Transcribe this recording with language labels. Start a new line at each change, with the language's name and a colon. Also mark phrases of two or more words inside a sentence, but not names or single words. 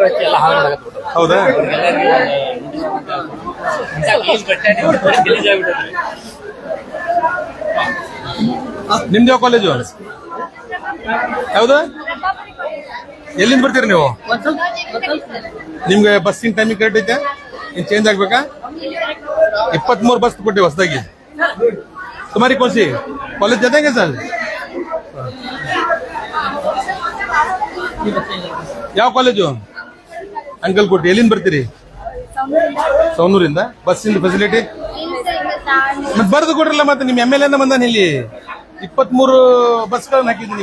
Kannada: ಹೌದಾ? ನಿಮ್ದು ಯಾವ ಕಾಲೇಜು? ಯಾವ್ದು? ಎಲ್ಲಿಂದ ಬರ್ತೀರಿ ನೀವು? ನಿಮ್ಗೆ ಬಸ್ಸಿನ
English: timing correct
Kannada: ಐತೆ? ಇನ್ ಚೇಂಜ್ ಆಗ್ಬೇಕಾ? 23 ಬಸ್ ಕೊಟ್ಟಿವಿ ಹೊಸದಾಗಿ.
Hindi: तुम्हारी कौन सी कॉलेज जाते हैं सर?
Kannada: ಯಾವ ಕಾಲೇಜು? ಅಂಕಲ್ಕೋಟೆ. ಎಲ್ಲಿಂದ ಬರ್ತೀರಿ? ಸೌನೂರಿಂದ. ಬಸ್ಸಿಂದ ಫೆಸಿಲಿಟಿ ಮತ್ತೆ ಬರ್ದು ಕೊಡ್ರಲ್ಲ. ಮತ್ತೆ ನಿಮ್ MLA ಬಂದಾನ ಇಲ್ಲಿ. 23 ಬಸ್ಗಳನ್ನ ಹಾಕಿದ್ದೀನಿ.